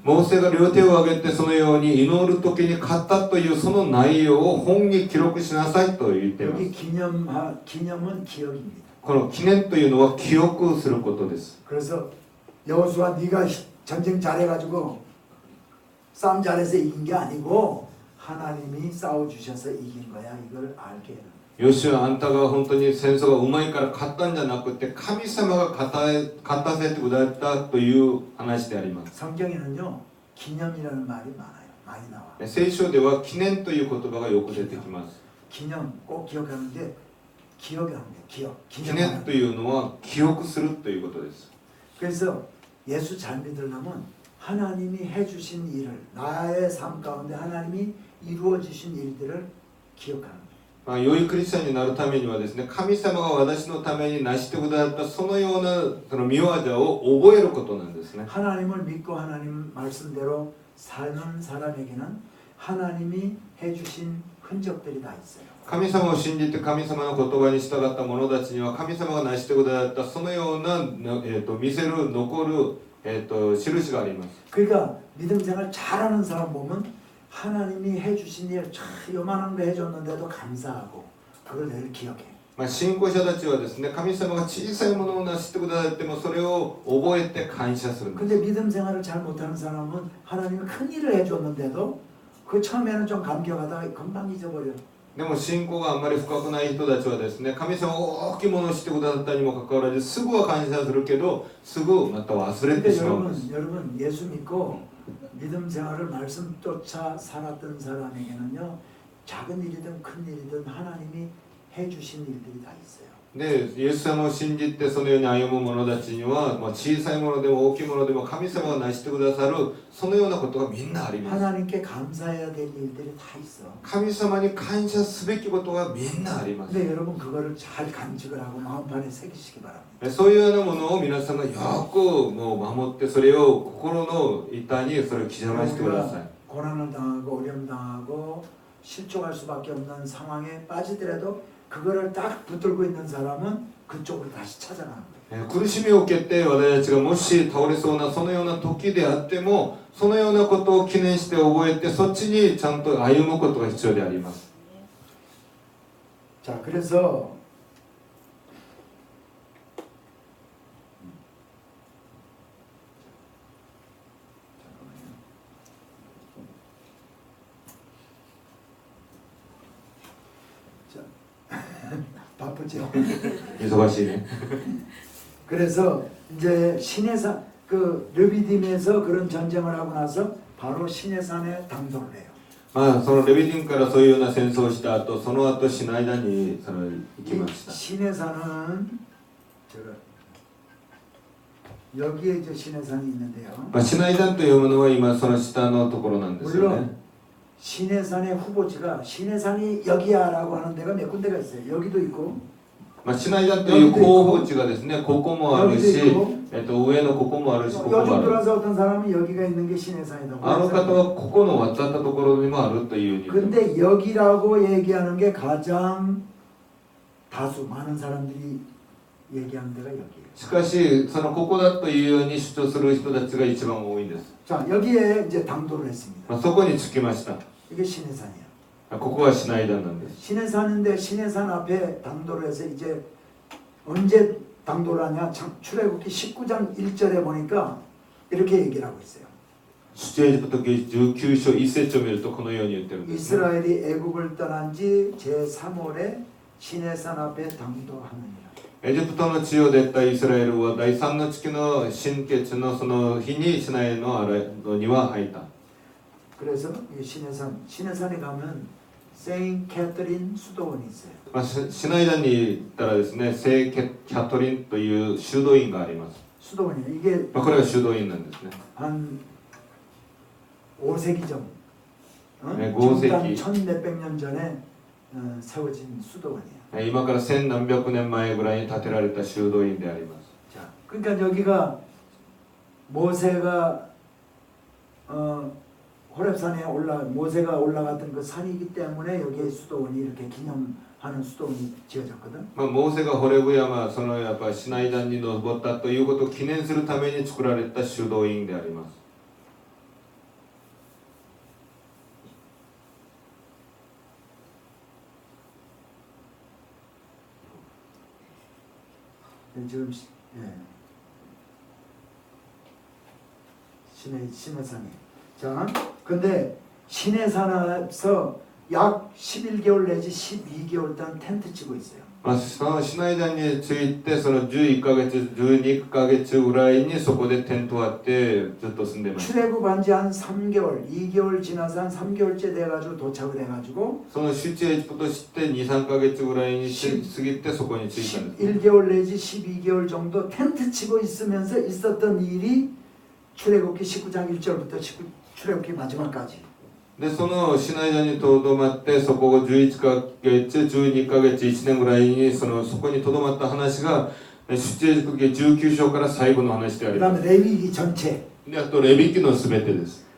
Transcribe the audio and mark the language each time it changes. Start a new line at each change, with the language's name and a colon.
Japanese: モーセが両手を挙げてそのように祈る時に勝ったというその内容を本に記録しなさいと言っています。
Korean: 여기 기념은 기억입니다.
Japanese: この記念というのは記憶することです。
Korean: 그래서 여호수아 네가 전쟁 잘해가지고 싸움 잘해서 이긴 게 아니고 하나님이 싸워주셔서 이긴 거야. 이걸 알게 해라.
Japanese: ヨシュア、あんたが本当に戦争がうまいから勝ったんじゃなくて神様が勝たせてくださったという話であります。
Korean: 성경에는요 기념이라는 말이 많아요. 많이 나와.
Japanese: 聖書では記念という言葉がよく出てきます。
Korean: 기념 꼭 기억하는데 기억이 안 돼. 기억.
Japanese: 記念というのは記憶するということです。
Korean: 그래서 예수 잘 믿으려면 하나님이 해주신 일을 나의 삶 가운데 하나님이 이루어 주신 일들을 기억하는 거예요.
Japanese: 良いクリスチャンになるためにはですね、神様が私のために成してくださったそのようなその御業を覚えることなんですね。
Korean: 하나님을 믿고 하나님 말씀대로 사는 사람에게는 하나님이 해주신 흔적들이 다 있어요.
Japanese: 神様を信じて神様の言葉に従った者たちには神様が成してくださったそのような、見せる残る、印があります。
Korean: 그러니까 믿음 생활 잘하는 사람 보면 하나님이 해주신 일 참 요만한 거 해줬는데도 감사하고 그걸 늘 기억해.
Japanese: まあ、信仰者たちはですね、神様が小さいものを成してくださってもそれを覚えて感謝するんです。
Korean: 근데 믿음 생활을 잘 못하는 사람은 하나님이 큰 일을 해줬는데도 그 처음에는 좀 감격하다가 금방 잊어버려.
Japanese: でも信仰があんまり深くない人たちはですね、神様が大きいものをしてくださったにもかかわらずすぐは感謝するけどすぐまた忘れて
Korean: 근데
Japanese: しまうんです。
Korean: 여러분 예수 믿고 믿음 생활을 말씀 쫓아 살았던 사람에게는요 작은 일이든 큰 일이든 하나님이 해주신 일들이 다 있어요.
Japanese: で、イエス様を信じてそのように歩む者たちには、まあ、小さいものでも大きいものでも神様が成してくださるそのようなことがみんなあります。
Korean: 하나님께 감사해야 될 일들이 다 있어.
Japanese: 神様に感謝すべきことがみんなあります。
Korean: 근데 여러분 그거를 잘 간직을 하고 마음판에 새기시기 바랍니다.
Japanese: そういうようなものを皆さんがよくもう守ってそれを心の板にそれを刻ましてください。
Korean: 고난을 당하고 어려움 당하고 실족할 수밖에 없는 상황에 빠지더라도 그거를 딱 붙들고 있는 사람은 그쪽으로 다시 찾아가는 거예요.
Japanese: 苦しみを受けて私たちがもし倒れそうなそのような時であってもそのようなことを記念して覚えてそっちにちゃんと歩むことが必要であります。
Korean: 자, 그래서 바쁘죠.
Japanese: 忙しいね。
Korean: 그래서 이제 시내산 그 르비딤에서 그런 전쟁을 하고 나서 바로 시내산에 당도를 해요.
Japanese: まあそのレビディンからそういうような戦争をした後その後シナイダにその行きました。
Korean: 시내산은 제가 여기에 이제 시내산이 있는데요.
Japanese: まあ、シナイダンというものは今その下のところなんですよね。
Korean: 물론 시내산의 후보지가 시내산이 여기야라고 하는 데가 몇 군데가 있어요. 여기도 있고
Japanese: まあ、シナイダンという候補地がですね、ここもあるし、上のここもあるし、ここも
Korean: 요즘
Japanese: ある。
Korean: 들어서 어떤 사람은 여기가 있는 게 시내산이라고
Japanese: あの方はここの渡ったところにもあるというふうに。
Korean: 근데 여기라고 얘기하는 게 가장 다수 많은 사람들이 얘기하는 데가 여기예요.
Japanese: しかし、そのここだというように主張する人たちが一番多いんです。
Korean: 자, 여기에 이제 당도를 했습니다.
Japanese: まあ、そこに着きました。
Korean: 이게 시내산이에요.
Japanese: ここがシナイダンなんです。
Korean: 시내산인데 시내산 앞에 당도를 해서 이제 언제 당도를 하냐? 출애굽기 19장 1절에 보니까 이렇게 얘기를 하고 있어요.
Japanese: 出エジプト記19章1節を見るとこのように言ってるんですね。
Korean: 이스라엘이 애굽을 떠난 지 제3월에 시내산 앞에 당도하느니라.
Japanese: エジプトの地を出たイスラエルは第3の月の新月のその日にシナイの庭入った。
Korean: 그래서 이 시내산에 가면 세인 캐터린 수도원이 있어요.
Japanese: まあ、シナイダンに行ったらですね、聖キャトリンという修道院があります。
Korean: 수도원이에요. 이게
Japanese: まあ、これが修道院なんですね。
Korean: 한 5세기 전, 네, 5세기. 천 몇백 년 전에 세워진 수도원이에요.
Japanese: 今から千何百年前ぐらいに建てられた修道院であります。
Korean: 자, 그러니까 여기가 모세가 호렙산에 모세가 올라갔던 그 산이기 때문에 여기에 수도원이 이렇게 기념하는 수도원이 지어졌거든.
Japanese: まあ、モーセがホレブ山、そのやっぱシナイダンに登ったということを記念するために作られた修道院であります。
Korean: 지금 시내산이. 자, 근데 시내산에서 약 11개월 내지 12개월 동안 텐트 치고 있어요.
Japanese: まあ、そのシナイダンについてその11ヶ月、12ヶ月ぐらいにそこでテントを張ってずっと住んでました。
Korean: 출애굽한 지 한 3개월, 2개월 지나서 한 3개월째 돼가지고 도착을 해가지고
Japanese: その出エジプトして2、3ヶ月ぐらいに過ぎてそこに着いたんですね。
Korean: 11개월 내지 12개월 정도 텐트 치고 있으면서 있었던 일이 출애굽기 19장 1절부터 출애굽기 마지막까지.
Japanese: で、そのシナイダンにとどまってそこを11ヶ月、12ヶ月、1年ぐらいにそこにとどまった話が出エジプト記19章から最後の話であります。
Korean: 그다음에 레위기 전체.
Japanese: で、あとレビ記のすべてです。